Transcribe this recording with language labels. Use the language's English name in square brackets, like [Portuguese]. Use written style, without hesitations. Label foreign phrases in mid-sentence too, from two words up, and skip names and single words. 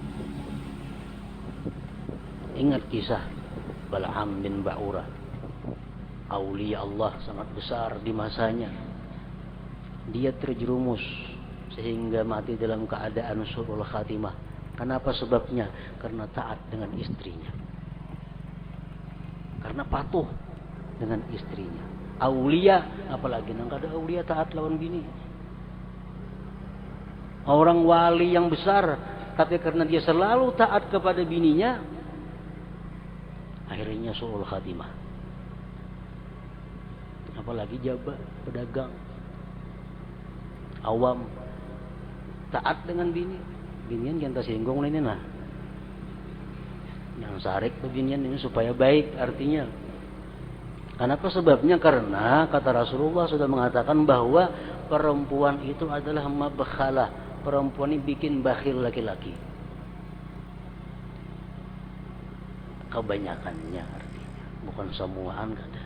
[Indonesian] Ingat kisah Bal'am bin Ba'urah, aulia Allah sangat besar di masanya. Dia terjerumus sehingga mati dalam keadaan [Arabic] su'ul khatimah. [Indonesian] Kenapa sebabnya? Karena taat dengan istrinya, karena patuh dengan istrinya. Aulia, [Banjar] apalagi nang kada aulia taat lawan bini. [Indonesian] Orang wali yang besar, tapi karena dia selalu taat kepada bininya, akhirnya [Arabic] su'ul khatimah. [Indonesian] Apalagi jabat, pedagang, awam, taat dengan bini. [Banjar] Binian yang tersinggung ini nah. Yang sarik ke binian ini supaya baik artinya. [Indonesian] Kenapa sebabnya? Karena kata Rasulullah sudah mengatakan bahwa perempuan itu adalah mabkhalah. Perempuan ini bikin bakhil laki-laki. Kebanyakannya artinya, [Banjar] bukan semuaan kada.